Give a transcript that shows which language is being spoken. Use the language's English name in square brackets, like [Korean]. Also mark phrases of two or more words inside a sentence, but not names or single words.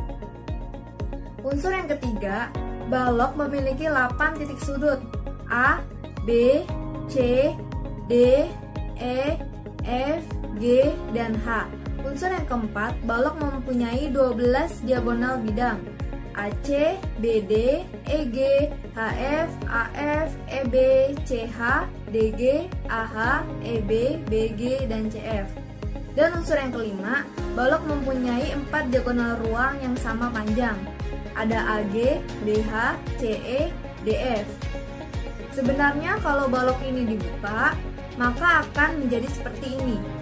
[Indonesian] Unsur yang ketiga, balok memiliki 8 titik sudut A, B, C, D, E, F, G, dan H. Unsur yang keempat, balok mempunyai 12 diagonal bidang AC, BD, EG, HF, AF, EB, CH, DG, AH, EB, BG, dan CF. Dan unsur yang kelima, balok mempunyai 4 diagonal ruang yang sama panjang. Ada AG, BH, CE, DF. Sebenarnya kalau balok ini dibuka, maka akan menjadi seperti ini.